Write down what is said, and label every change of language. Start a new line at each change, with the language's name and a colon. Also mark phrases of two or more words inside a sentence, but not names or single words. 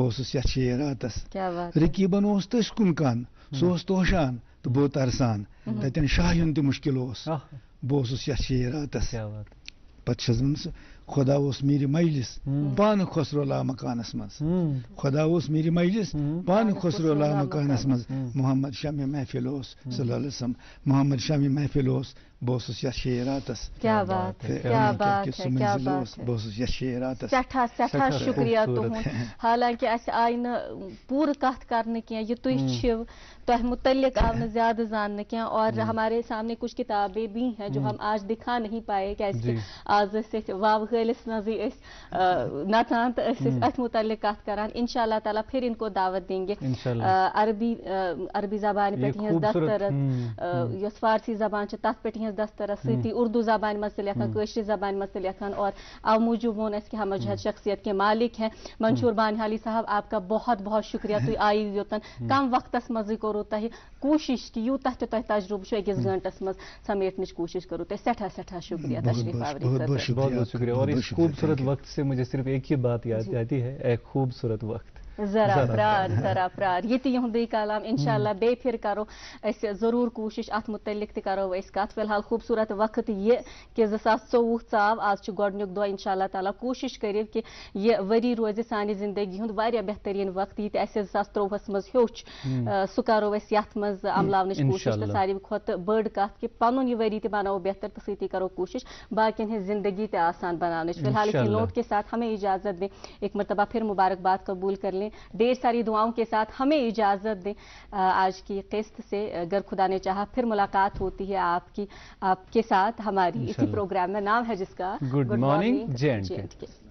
Kashmiri: اوسُس یتھ شعراتس رقیبن اوس تٔسۍ کُن کن سُہ اوس توشان تہٕ بہٕ ترسان تتٮ۪ن شاہیُن تہِ مُشکل اوس بہٕ اوسُس یتھ شعراتس پتہٕ چھس وَنان سُہ خدا اوس میٖرِ مجلس پانہٕ خسرو لامکانس منٛز خدا اوس میٖرِ مجلس پانہٕ خسرو لامکانس منٛز محمد شمع محفل اوس صلی اللہ علیہ وسلم محمد شمع محفل اوس بہٕ اوسُس یتھ شعراتس بہٕ اوسُس یتھ شعراتس سٮ۪ٹھاہ شُکریہ تُہُنٛد حالانکہِ اَسہِ آیہِ نہٕ پوٗرٕ کتھ کرنہٕ کینٛہہ یہِ تُہۍ چھِو تۄہہِ متعلق آو نہٕ زیادٕ زاننہٕ کینٛہہ
Urdu: اور ہمارے سامنے کچھ کتابیں بھی ہیں جو ہم آج دکھا نہیں پائے
Kashmiri: کیازکہِ آز ٲسۍ أسۍ واو حٲلِس منٛزٕے أسۍ نژان تہٕ أسۍ ٲسۍ أتھۍ متعلق کتھ کران
Urdu: انشاء اللہ تعالیٰ پھر ان کو دعوت دیں گے
Kashmiri: عربی زبانہِ پٮ۪ٹھ یِہنٛز دسترس یۄس فارسی زبان چھِ تتھ پٮ۪ٹھ یِہنٛز دسترس سۭتی اردو زبانہِ منٛز تہِ لیکھان کٲشرِ زبانہِ منٛز تہِ لیکھان اور او موٗجوٗب ووٚن اَسہِ کہ
Urdu: ہم اجہد شخصیت کے مالک ہیں منشور بانحالی صاحب آپ کا بہت بہت شکریہ
Kashmiri: تُہۍ آیِو یوٚتن کم وقتس منٛزٕے کوٚروٕ تۄہہِ کوٗشش کہِ یوٗتاہ تہِ تۄہہِ تجرُبہٕ چھُ 1 گٲنٛٹس منٛز سمیٹنٕچ کوٗشش کٔرٕو تۄہہِ سٮ۪ٹھاہ شکریہ تشریف آوری
Urdu: بہت بہت شکریہ اور اس خوبصورت وقت سے مجھے صرف ایک ہی بات یاد آتی ہے ایک خوبصورت وقت
Kashmiri: ذرا پرار یہ تہِ یِہُنٛدُے کلام انشاءاللہ بیٚیہِ پھر کرو أسۍ ضروٗر کوٗشش اتھ متعلق تہِ کرو أسۍ کتھ فی الحال خوٗبصوٗرت وقت یہِ کہِ 2024 ژاو آز چھُ گۄڈنیُک دۄہ انشاء اللہ تعالیٰ کوٗشش کٔرِو کہِ یہِ ؤری روزِ سانہِ زندگی ہُنٛد واریاہ بہتریٖن وقت یہِ تہِ اَسہِ 2023 منٛز ہیوٚچھ سُہ کرو أسۍ یتھ منٛز عملاونٕچ کوٗشش تہٕ ساروی کھۄتہٕ بٔڑ کتھ کہِ پنُن یہِ ؤری تہِ بناوو بہتر تہٕ سۭتی کرو کوٗشش باقین ہٕنٛز زندگی تہِ آسان بناونٕچ
Urdu: فی الحال اسی نوٹ کے ساتھ ہمیں اجازت دیں ایک مرتبہ پھر مبارکباد قبول کر لیں ڈھیر ساری دعاؤں کے ساتھ ہمیں اجازت دیں آج کی قسط سے اگر خدا نے چاہا پھر ملاقات ہوتی ہے آپ کے ساتھ ہماری اسی پروگرام میں نام ہے جس کا
English: Good morning J and K